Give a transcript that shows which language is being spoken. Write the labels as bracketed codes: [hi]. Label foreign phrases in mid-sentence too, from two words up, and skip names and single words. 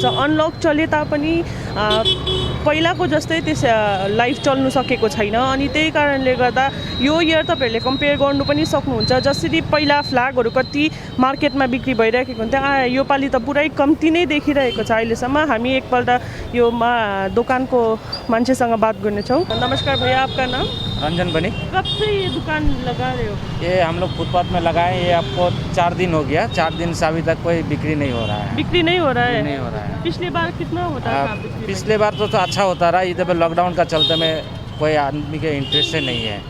[ne] अनलक चले तापनि पहिलाको जस्तै त्यस लाइफ चल्नु सकेको छैन अनि त्यही कारणले गर्दा यो इयर तपाईहरुले कम्पेयर गर्नु पनि सक्नुहुन्छ। जसरी पहिला फ्ल्यागहरु कति मार्केटमा बिक्री भइरहेको हुन्थ्यो, यो पालि त पुरै कम्ती नै देखिरहेको छ अहिलेसम्म। हामी एकपल्ट यो दोकानको मान्छेसँग बात गर्नेछौँ। [hi] नमस्कार भैया, आपका नाम? रंजन बनी। कब से ये दुकान लगा रहे हो? ये हम लोग फुटपाथ में लगाए, ये आपको 4 दिन हो गया। 4 दिन से अभी तक कोई बिक्री नहीं हो रहा है। बिक्री नहीं हो रहा है? नहीं हो रहा है। पिछली बार कितना होता था बिक्री? पिछले बार तो अच्छा होता रहा, इधर पे लॉकडाउन का चलते में कोई आदमी के इंटरेस्ट से नहीं है।